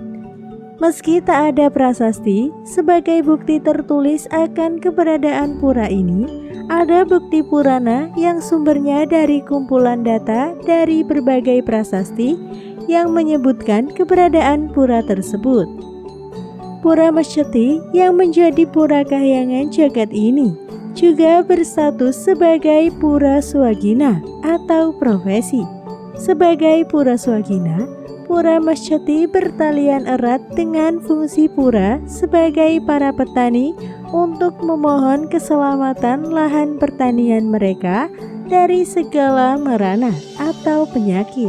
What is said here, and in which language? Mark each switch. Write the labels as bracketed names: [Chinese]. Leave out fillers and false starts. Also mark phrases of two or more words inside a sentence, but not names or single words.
[Indonesian] Meski tak ada prasasti sebagai bukti tertulis akan keberadaan pura ini, ada bukti Purana yang sumbernya dari kumpulan data dari berbagai prasasti yang menyebutkan keberadaan pura tersebut. Pura Mas Jati yang menjadi pura kahyangan jagat ini juga berstatus sebagai Pura Swagina atau profesi. Sebagai Pura Swagina, Pura Mas Jati bertalian erat dengan fungsi pura sebagai para petani untuk memohon keselamatan lahan pertanian mereka dari segala merana atau penyakit.